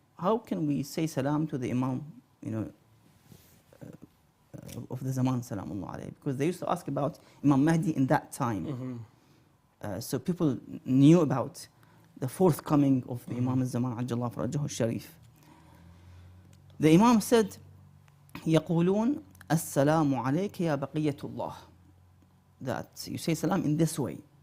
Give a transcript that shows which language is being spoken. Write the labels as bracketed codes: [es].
[en] How can we say salam to the Imam, of the Zaman, salamullah alayhi? Because they used to ask about Imam Mahdi in that time. So people knew about the forthcoming of the Imam al-Zaman, Ajjallahu Farajahu al-Sharif. The Imam said, [ar] يقولون السلام عليك يا بقية الله. [en] That you say salam in this way.